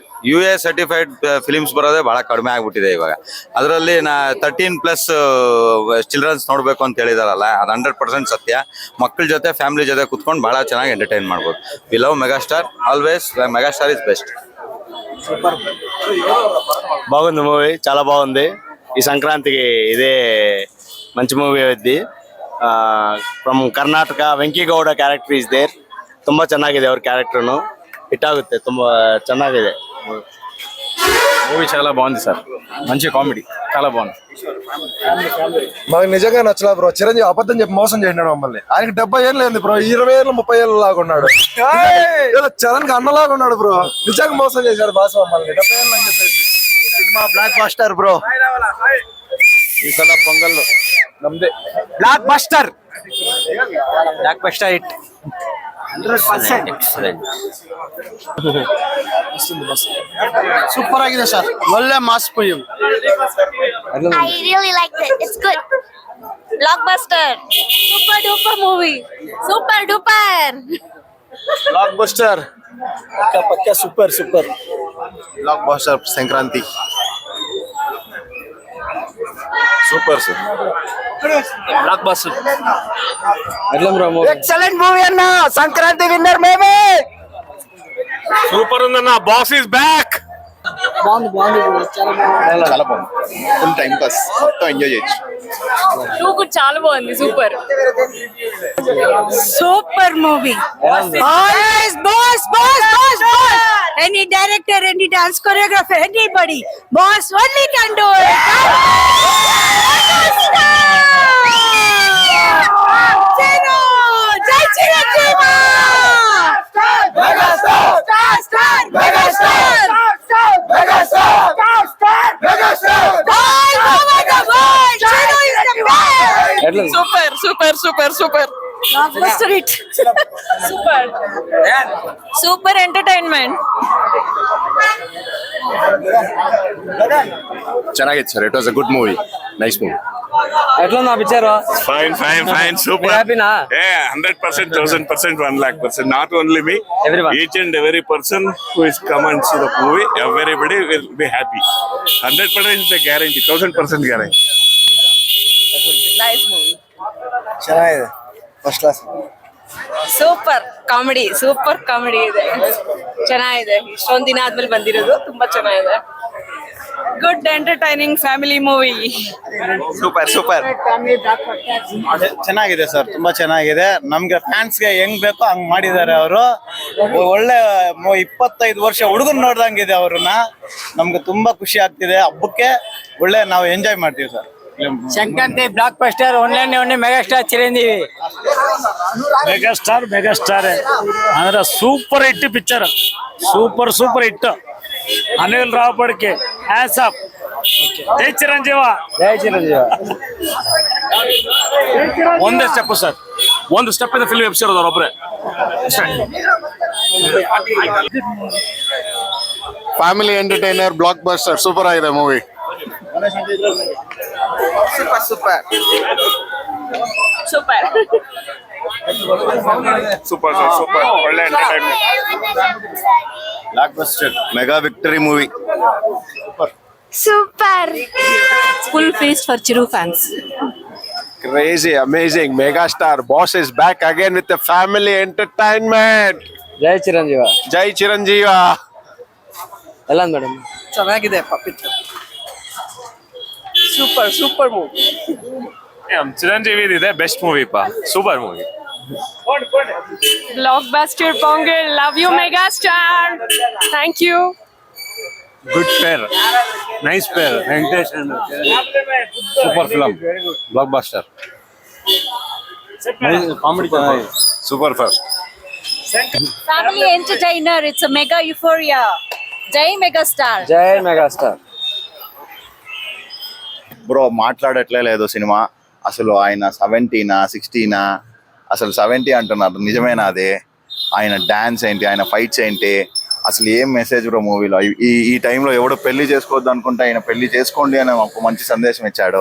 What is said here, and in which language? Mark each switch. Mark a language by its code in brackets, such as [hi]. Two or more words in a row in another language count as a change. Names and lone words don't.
[kn] UA ಸರ್ಟಿಫೈಡ್ ಫಿಲಿಮ್ಸ್ ಬರೋದೇ ಬಹಳ ಕಡಿಮೆ ಆಗ್ಬಿಟ್ಟಿದೆ ಇವಾಗ. ಅದರಲ್ಲಿ 13+ ಚಿಲ್ಡ್ರನ್ಸ್ ನೋಡ್ಬೇಕು ಅಂತ ಹೇಳಿದಾರಲ್ಲ, ಅದು 100% ಸತ್ಯ. ಮಕ್ಕಳ ಜೊತೆ, ಫ್ಯಾಮಿಲಿ ಜೊತೆ ಕುತ್ಕೊಂಡು ಬಹಳ ಚೆನ್ನಾಗಿ ಎಂಟರ್ಟೈನ್ ಮಾಡ್ಬೋದು. [en] We love Megastar always. Megastar is best. [te] బాగుంది మూవీ, చాలా బాగుంది. ఈ సంక్రాంతికి ఇదే మంచి [kn] ಮೂವಿ ಐತಿ. [en] From Karnataka Venki Gowda character is there. [kn] ತುಂಬಾ ಚೆನ್ನಾಗಿದೆ ಅವ್ರ ಕ್ಯಾರೆಕ್ಟರ್ನು, ಹಿಟ್ ಆಗುತ್ತೆ. ತುಂಬಾ ಚೆನ್ನಾಗಿದೆ [te] మూవీ, చాలా బాగుంది సార్. మంచి కామెడీ, చాలా బాగుంది. మాకు నిజంగా నచ్చలేదు బ్రో. చిరంజీవి అబద్ధం చెప్పి మోసం చేసినాడు మమ్మల్ని. ఆయనకి 70 ఏళ్ళు లేదు బ్రో, 20 ఏళ్ళు 30 ఏళ్ళు లాగా ఉన్నాడు. చరణ్ కి అన్నలాగా ఉన్నాడు బ్రో. నిజంగా మోసం చేశాడు బాస్ మమ్మల్ని. 70 ఏళ్ళు అని చెప్పేసి. సినిమా బ్లాక్ బస్టర్ బ్రో. [kn] ಈ ಸಲ ಪೊಂಗಲ್ ನಮ್ದೆ [en] Blockbuster. Blockbuster hit. [kn] 100% ಸೂಪರ್ ಆಗಿದೆ ಸರ್. ಒಳ್ಳೆ ಮಾಸ್ ಫಿಲ್ಮ್. [en] I really liked it. It's good. Blockbuster. Super duper movie. Super duper. Blockbuster. పక్క super super. Blockbuster ಸಂಕ್ರಾಂತಿ. Super sir. Blockbuster. [te] ఎట్లా బ్రో మూవీ? [en] Excellent movie [te] అన్న. సంక్రాంతి విన్నర్ మేమే. [en] సూపర్ ఉందన్న. Boss is back. [te] చాలా బాగుంది. [en] Full time pass, [te] మొత్తం ఎంజాయ్ చేయొచ్చు. చాలా బాగుంది. సూపర్. [en] Super movie. Always boss, boss, boss, boss. Any director, any dance choreographer, anybody. Boss only can do it. Chino, Jai Chiranjeeva. Megastar, Megastar, Megastar, Megastar, Megastar. All over the world, Chino is the best. [te] ఎట్లా ఉంది? [en] Super super super super. Blockbuster hit. Super super entertainment. [kn] ಚೆನ್ನಾಗಿತ್ತು ಸರ್. [en] It was a good movie. Nice movie. [te] ఎట్లా ఉంది ఆ పిక్చర్? [en] Fine fine fine. Super. [te] హ్యాపీనా? [en] 100%, 1000%, 1,00,000. Not only me, Everyone. each and every person who is come and see the movie, everybody will be happy. 100% is a guarantee. 1000% guarantee. Nice movie. [kn] ಚೆನ್ನಾಗಿದೆ, [en] first class. Super comedy, super comedy ಇದೆ. [kn] ಚೆನ್ನಾಗಿದೆ. ಇಷ್ಟೊಂದು ದಿನ ಆದ್ಮೇಲೆ ಬಂದಿರೋದು ತುಂಬಾ ಚೆನ್ನಾಗಿದೆ. [en] Good entertaining family movie. Super super. [kn] ಚೆನ್ನಾಗಿದೆ ಸರ್, ತುಂಬಾ ಚೆನ್ನಾಗಿದೆ. ನಮ್ಗೆ ಫ್ಯಾನ್ಸ್ಗೆ ಹೆಂಗ್ ಬೇಕೋ ಹಂಗ್ ಮಾಡಿದ್ದಾರೆ ಅವರು. ಒಳ್ಳೆ 25 ವರ್ಷ ಹುಡುಗನ್ ನೋಡ್ದಂಗಿದೆ ಅವ್ರನ್ನ. ನಮ್ಗೆ ತುಂಬಾ ಖುಷಿ ಆಗ್ತಿದೆ. ಹಬ್ಬಕ್ಕೆ ಒಳ್ಳೆ ನಾವು ಎಂಜಾಯ್ ಮಾಡ್ತೀವಿ ಸರ್. ಸಂಕ್ರಾಂತಿ [en] blockbuster. [kn] ಒನ್ನೆ ಮೆಗಾಸ್ಟಾರ್ ಚಿರಂಜೀವಿ. [en] మెగాస్టార్ మెగాస్టార్ ಅಂದ್ರೆ super hit picture. Super super hit. అనిల్ రావుపడికి hats off. [te] జై చిరంజీవ. జై చిరంజీవి. [kn] ಒಂದೇ ಸ್ಟೆಪ್ ಸರ್, ಒಂದು ಸ್ಟೆಪ್ ಇಂದ ಫಿಲ್ಮ್ ಎಬ್ಸಿರೋದು ಅವರೊಬ್ಬರೇ. [en] Family entertainer, blockbuster. Super ಆಗಿದೆ ಮೂವಿ. Super super ಸೂಪರ್ Super sir, super. ಒಳ್ಳೆ ಎಂಟರ್ಟೈನ್ಮೆಂಟ್. Blockbuster mega victory movie. Super. Full feast for Chiru fans. Crazy, amazing. Megastar boss is back again with the family entertainment. [te] జై చిరంజీవి. Jai Chiranjeeva. ఎలా ఉంది మేడం? [kn] ಚೆನ್ನಾಗಿದೆ ಪಿಕ್ಚರ್. [en] Super super movie. [kn] ಚಿರಂಜೀವಿ ಇದೆ [en] best movie [kn] ಪಾ. [en] Super movie. Blockbuster Pongal. Love you Megastar. Thank you. Good pair, nice pair. ವೆಂಕಟೇಶ್ super film, blockbuster. [kn] ಕಾಮಿಡಿ ಚೆನ್ನಾಗಿದೆ. [en] Super fast. Family entertainer. It's a mega euphoria. [te] Jai Megastar. జై మెగాస్టార్. బ్రో మాట్లాడట్లే లేదు సినిమా అసలు. ఆయన 70నా 60నా, అసలు 70 అంటున్నారు. నిజమేనా అది? ఆయన డాన్స్ ఏంటి, ఆయన ఫైట్స్ ఏంటి, అసలు ఏం మెసేజ్ బ్రో మూవీలో. ఈ టైంలో ఎవడో పెళ్లి చేసుకోవద్దు అనుకుంటే ఆయన పెళ్లి చేసుకోండి అని ఒక మంచి సందేశం ఇచ్చాడు.